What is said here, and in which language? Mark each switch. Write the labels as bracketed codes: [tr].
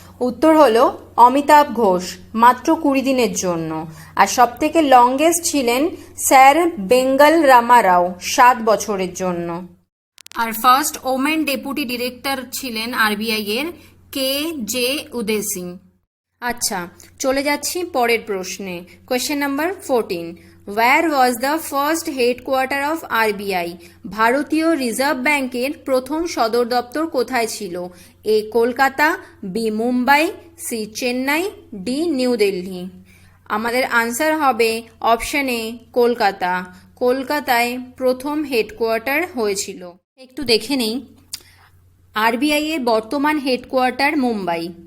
[bn] উত্তর হলো অমিতাভ ঘোষ, মাত্র 20 দিনের জন্য। আর সব থেকে লংগেস্ট ছিলেন স্যার বেঙ্গল রামা রাও, 7 বছরের জন্য। আর ফার্স্ট ওমেন ডেপুটি ডিরেক্টর ছিলেন আরবিআই এর কে জে উদয় সিং। আচ্ছা, চলে যাচ্ছি পরের প্রশ্নে। [en] Question number 14, Where was the first headquarter of RBI? [bn] ভারতীয় রিজার্ভ ব্যাংকের প্রথম সদর দপ্তর কোথায় ছিল? এ Kolkata, B Mumbai, C Chennai, D new Delhi. আমাদের আনসার হবে অপশন এ কলকাতা। কলকাতায় প্রথম হেডকোয়ার্টার হয়েছিল। একটু দেখে নেই, আরবিআই এর বর্তমান হেডকোয়ার্টার মুম্বাই।